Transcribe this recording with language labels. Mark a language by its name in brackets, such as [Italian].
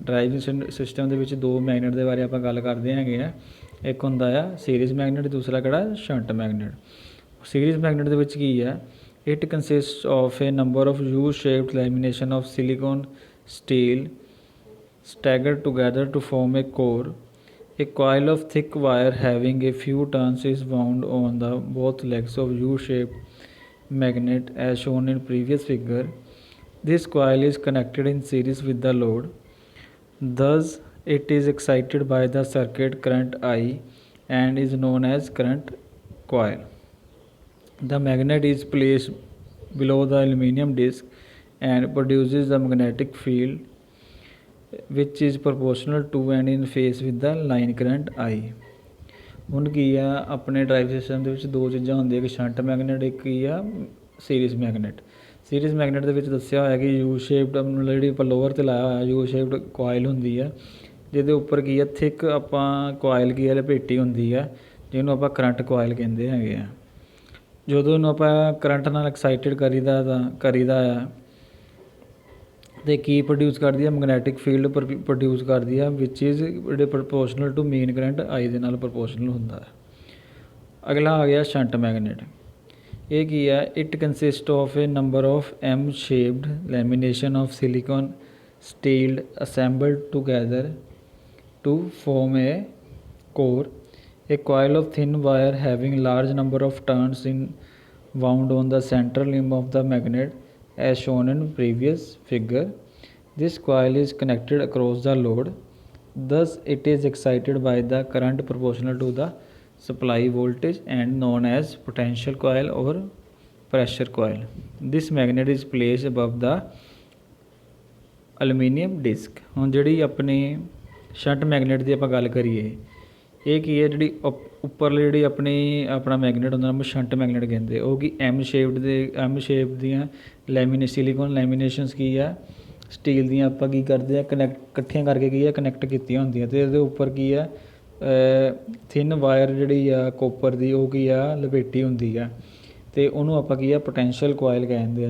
[Punjabi] Driving system ਦੇ ਵਿੱਚ 2 magnet ਦੇ ਬਾਰੇ ਆਪਾਂ ਗੱਲ ਕਰਦੇ ਹੈਗੇ ਆ, ਇੱਕ ਹੁੰਦਾ ਆ ਸੀਰੀਜ਼ ਮੈਗਨੇਟ, ਦੂਸਰਾ ਕਿਹੜਾ ਸ਼ੰਟ ਮੈਗਨੇਟ। ਸੀਰੀਜ਼ ਮੈਗਨੇਟ ਦੇ ਵਿੱਚ ਕੀ ਆ, [English] It consist of a number of U shaped lamination of silicon steel staggered together to form a core. A coil of thick wire having a few turns is wound on the both legs of U-shaped magnet as shown in previous figure. This coil is connected in series with the load. Thus, it is excited by the circuit current I and is known as current coil. The magnet is placed below the aluminum disc and produces the magnetic field which is proportional to and in phase with the line current I. [Punjabi] ਹੁਣ ਕੀ ਆ ਆਪਣੇ drive system ਦੇ ਵਿੱਚ 2 ਚੀਜ਼ਾਂ ਹੁੰਦੀਆਂ, ਇੱਕ shunt magnet, ਇੱਕ ਕੀ ਆ ਸੀਰੀਜ਼ ਮੈਗਨੇਟ। ਸੀਰੀਜ਼ ਮੈਗਨੇਟ ਦੇ ਵਿੱਚ ਦੱਸਿਆ ਹੋਇਆ ਕਿ ਯੂ ਸ਼ੇਪਡ ਜਿਹੜੀ ਆਪਾਂ ਲੋਅਰ 'ਤੇ ਲਾਇਆ ਹੋਇਆ ਯੂ ਸ਼ੇਪਡ ਕੋਇਲ ਹੁੰਦੀ ਆ, ਜਿਹਦੇ ਉੱਪਰ ਕੀ ਆ ਥਿਕ ਆਪਾਂ ਕੋਇਲ ਕੀ ਆ ਲਪੇਟੀ ਹੁੰਦੀ ਆ, ਜਿਹਨੂੰ ਆਪਾਂ ਕਰੰਟ ਕੋਇਲ ਕਹਿੰਦੇ ਹੈਗੇ ਆ। ਜਦੋਂ ਇਹਨੂੰ ਆਪਾਂ ਕਰੰਟ ਨਾਲ ਐਕਸਾਈਟਡ ਕਰੀਦਾ ਆ ਤੇ ਕੀ ਪ੍ਰੋਡਿਊਸ ਕਰਦੀ ਆ, ਮੈਗਨੈਟਿਕ ਫੀਲਡ ਪ੍ਰੋਡਿਊਸ ਕਰਦੀ ਆ [English] which is [Punjabi] ਜਿਹੜੇ [English] proportional to main current [Punjabi] ਆਈ ਦੇ ਨਾਲ ਪ੍ਰਪੋਰਸ਼ਨਲ ਹੁੰਦਾ ਹੈ। ਅਗਲਾ ਆ ਗਿਆ ਸ਼ੰਟ ਮੈਗਨੇਟ। ਇਹ ਕੀ ਆ, [English] It consist of a number of M shaped lamination of silicon steel assembled together to form a core. A coil of thin wire having large number of turns in wound on the central limb of the magnet as shown in previous figure. This coil is connected across the load. Thus, it is excited by the current proportional to the supply voltage and known as potential coil or pressure coil. This magnet is placed above the aluminum disc. [Punjabi] ਹੁਣ ਜਿਹੜੀ ਆਪਣੀ shunt magnet ਦੀ ਆਪਾਂ ਗੱਲ ਕਰੀਏ, ਇਹ ਕੀ ਹੈ, ਜਿਹੜੀ ਉੱਪਰਲੀ ਜਿਹੜੀ ਆਪਣਾ ਮੈਗਨੇਟ ਹੁੰਦਾ ਉਹਨੂੰ ਸ਼ੰਟ ਮੈਗਨੇਟ ਕਹਿੰਦੇ। ਉਹ ਕੀ ਐਮ ਸ਼ੇਪ ਦੀਆਂ ਸਿਲੀਕੋਨ ਲੈਮੀਨੇਸ਼ਨਸ ਕੀ ਆ ਸਟੀਲ ਦੀਆਂ ਆਪਾਂ ਕੀ ਕਰਦੇ ਆ ਇਕੱਠੀਆਂ ਕਰਕੇ ਕੀ ਆ ਕਨੈਕਟ ਕੀਤੀਆਂ ਹੁੰਦੀਆਂ, ਅਤੇ ਇਹਦੇ ਉੱਪਰ ਕੀ ਆ ਥਿਨ ਵਾਇਰ ਜਿਹੜੀ ਆ ਕੋਪਰ ਦੀ ਉਹ ਕੀ ਆ ਲਪੇਟੀ ਹੁੰਦੀ ਆ, ਅਤੇ ਉਹਨੂੰ ਆਪਾਂ ਕੀ ਆ ਪੋਟੈਂਸ਼ੀਅਲ ਕੋਇਲ ਕਹਿੰਦੇ ਆ।